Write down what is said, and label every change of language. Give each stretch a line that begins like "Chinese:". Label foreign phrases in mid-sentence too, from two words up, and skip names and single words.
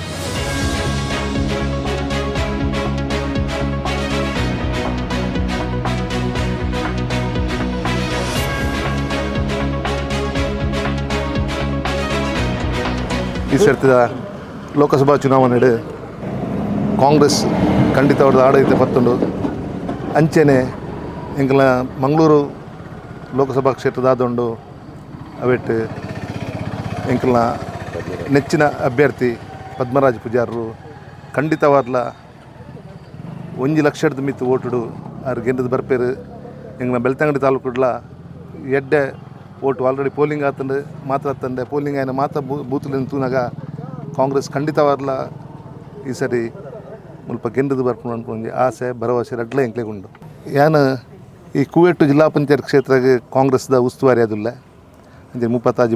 Tulu: ಈ ಸರ್ತಿದ ಲೋಕಸಭಾ ಚುನಾವಣೆಡು ಕಾಂಗ್ರೆಸ್ ಖಂಡಿತ ಅವ್ರದ್ದು ಆಡಳಿತ ಪತ್ತುಂಡು. ಅಂಚೆನೆ ಎಂಕಲ್ನ ಮಂಗಳೂರು ಲೋಕಸಭಾ ಕ್ಷೇತ್ರದ ಆದೊಂಡು ಅವೆಟ್ಟು ಎಂಕಲ್ನ ನೆಚ್ಚಿನ ಅಭ್ಯರ್ಥಿ ಪದ್ಮರಾಜ್ ಪೂಜಾರರು ಖಂಡಿತವಾದ್ಲ 1 ಲಕ್ಷದ ಮಿತ್ತು ಓಟುಡು ಅವ್ರು ಗೆಂದದ್ದು ಬರ್ಪೇರು ಎಂಗ್ಲ ಬೆಳ್ತಂಗಡಿ ತಾಲೂಕುಡ್ಲ ಎಡ್ಡೆ ಓಟು
English: already polling
Tulu: ಆತಂಡು ಮಾತಾಡ್ತಂಡೆ ಪೋಲಿಂಗ್ ಆಯ್ನ ಬೂತ್ಲಿನ ತೂನಾಗ ಕಾಂಗ್ರೆಸ್ ಖಂಡಿತವಾದ್ಲ ಈ ಸರಿ ಮುಲ್ಪ ಗೆಂದದ್ದು ಬರ್ಪುಂಡು ಅನ್ಕೊಂಡು ಆಸೆ ಭರವಸೆ ರಡ್ಲೆ ಎಂಕ್ಲೆಗೆ ಉಂಡು ಯಾನು ಈ ಕುವೆಟ್ಟು ಜಿಲ್ಲಾ ಪಂಚಾಯತ್ ಕ್ಷೇತ್ರಕ್ಕೆ ಕಾಂಗ್ರೆಸ್ದ ಉಸ್ತುವಾರಿ ಅದಿಲ್ಲ ಅಂದರೆ 36